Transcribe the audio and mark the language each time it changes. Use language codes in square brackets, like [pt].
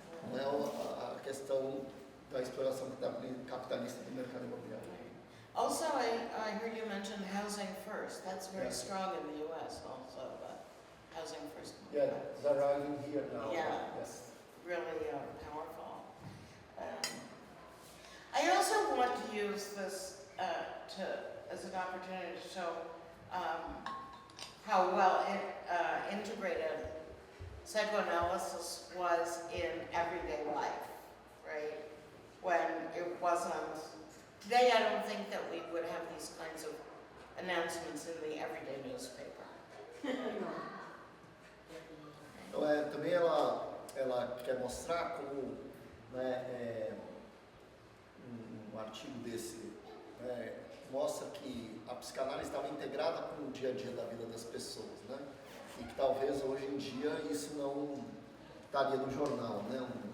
[pt] Não é a questão da exploração capitalista do mercado imobiliário. [en] Also, I heard you mention housing first. That's very strong in the U.S. also, housing first. Yeah, it's arriving here now. Yes. Really powerful. I also want to use this as an opportunity to show how well integrated psychoanalysis was in everyday life, right? When it wasn't, today I don't think that we would have these kinds of announcements in the everyday newspaper. [pt] Então, também ela quer mostrar como, né, um artigo desse, né, mostra que a psicanálise estava integrada com o dia a dia da vida das pessoas, né? E que talvez hoje em dia isso não estaria no jornal, né?